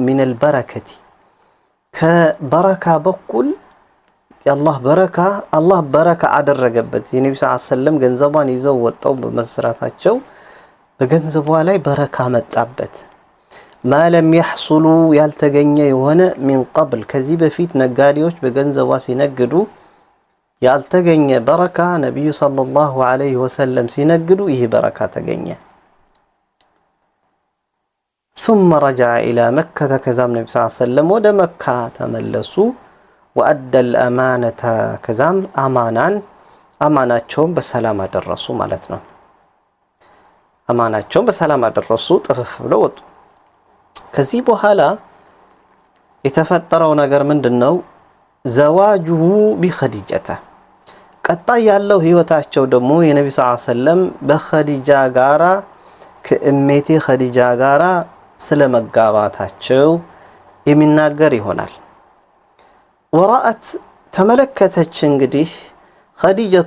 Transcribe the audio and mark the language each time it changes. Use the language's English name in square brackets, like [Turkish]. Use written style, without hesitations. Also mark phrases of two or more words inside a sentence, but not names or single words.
[Arabic] من البركة [Amharic] ከበረካ በኩል አላህ በረካ አደረገበት። የነቢ [Arabic] صلى الله عليه وسلم [Amharic] ገንዘቧን ይዘው ወጣው በመስራታቸው በገንዘቧ ላይ በረካ መጣበት። [Arabic] ما لم يحصل [Amharic] ያልተገኘ የሆነ [Arabic] من قبل [Amharic] ከዚህ በፊት ነጋዴዎች በገንዘቧ ሲነግዱ ያልተገኘ በረካ ነቢዩ [Arabic] صلى الله عليه وسلم [Amharic] ሲነግዱ ይህ በረካ ተገኘ። [Arabic] ثم رجع إلى مكة [Amharic] ከዛም ነቢ [Arabic] صلى الله عليه وسلم [Amharic] ወደ መካ ተመለሱ። [Arabic] وأدى الأمانة [Amharic] ከዛም አማናቸውን በሰላም አደረሱ ማለት ነው። አማናቸውን በሰላም አደረሱ፣ ጥፍፍ ብለው ወጡ። ከዚህ በኋላ የተፈጠረው ነገር ምንድነው? [Arabic] زواجه بخديجة [Amharic] ቀጣይ ያለው ህይወታቸው ደግሞ የነቢ [Arabic] صلى الله عليه وسلم [Amharic] በኸዲጃ ጋራ ከእሜቴ ኸዲጃ ጋራ ስለመጋባታቸው የሚናገር ይሆናል። ወራአት ተመለከተች እንግዲህ ኸዲጀቱ